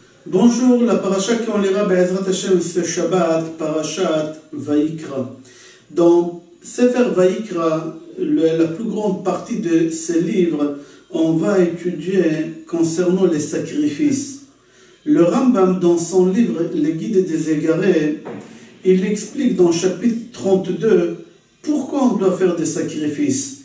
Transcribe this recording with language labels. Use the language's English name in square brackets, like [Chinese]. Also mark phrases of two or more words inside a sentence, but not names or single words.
[French] Bonjour, la paracha qu'on lira [Hebrew] בעזרת השם [French] ce Shabbat, [Hebrew] פרשת ויקרא. [French] Dans [Hebrew] ספר ויקרא, [French] la plus grande partie de ce livre, on va étudier concernant les sacrifices. Le Rambam, dans son livre Les Guides des Égarés, il explique dans le chapitre 32 pourquoi on doit faire des sacrifices.